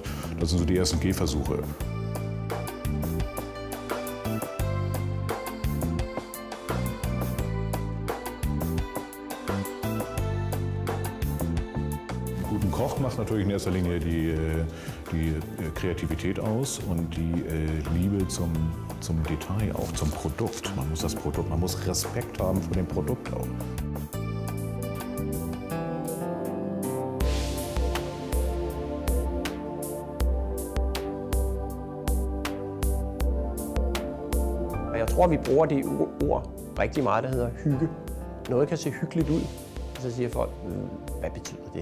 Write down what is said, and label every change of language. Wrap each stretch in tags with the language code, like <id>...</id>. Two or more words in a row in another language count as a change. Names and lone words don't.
<de>Das sind so die ersten Gehversuche. Guten Koch macht natürlich in erster Linie die Kreativität aus und die Liebe zum Detail, auch zum Produkt. Man muss Respekt haben vor dem Produkt auch.</de> <da>Jeg tror, vi bruger det ord rigtig meget, der hedder hygge. Noget kan se hyggeligt ud. Og så siger folk, hvad betyder det?</da>